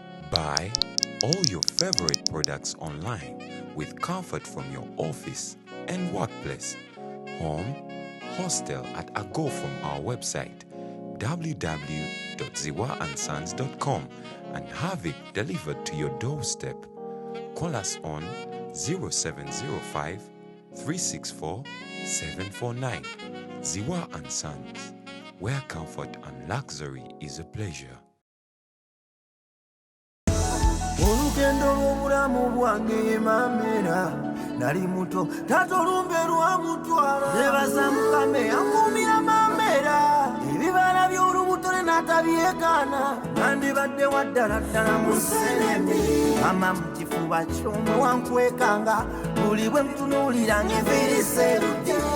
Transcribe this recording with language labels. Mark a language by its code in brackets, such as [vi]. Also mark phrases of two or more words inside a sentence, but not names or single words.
[en] Buy all your favorite products online with comfort from your office and workplace, home, hostel, at a go from our website, w w w dot ziwa and sons dot com, and have it delivered to your doorstep. Call us on zero seven zero five, three six four, seven four nine. Ziwa and Sons, where comfort and luxury is a pleasure. [lg] Olugendo lw'obulamu bwange ye Mamera, nali muto, taata olumbe lwamutwala. Nebaza Mukama eyankuumira Mamera, ebibala by'olubuto ne n'atabyekaana. Nandibadde wa ddala ddala mu Seremi, mama mu kifuba ky'omwe wankwekanga, buli bwe ntunuulira ng'enviiri Serudi.